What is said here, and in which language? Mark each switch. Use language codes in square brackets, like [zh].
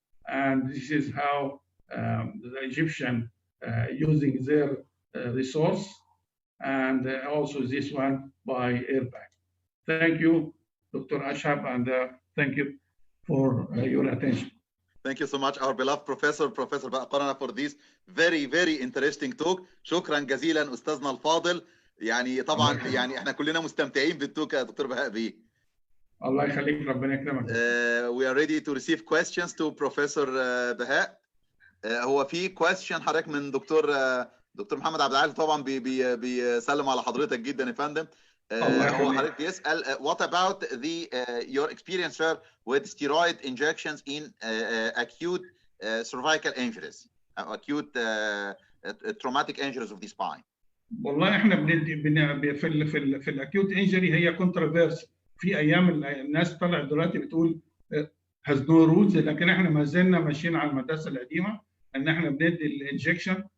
[en] And this is how the Egyptian using their resource, and also this one by airbag. Thank you, Dr. Ashab, and thank you for your attention. Thank you so much, our beloved Professor Bahaa Koranah, for this very, very interesting talk. [ar] شكرا جزيلا أستاذنا الفاضل. يعني طبعا يعني احنا كلنا مستمتعين بالتوك يا دكتور بهاء بيه. الله يخليك، ربنا يكرمك. [en] We are ready to receive questions to Professor بهاء. [ar] هو في question حضرتك من دكتور محمد عبد العال، طبعا بيسلم على حضرتك جدا يا فندم. [en] هو حضرتك بيسأل what about your experience, sir, with steroid injections in acute cervical injuries, acute traumatic injuries of the spine. [ar] والله احنا بندي في الاكيوت انجري هي كونترافيرس. في ايام الناس طلعت دلوقتي بتقول has no rules، لكن احنا ما زلنا ماشيين على المدرسه القديمه ان احنا بندي الانجكشن.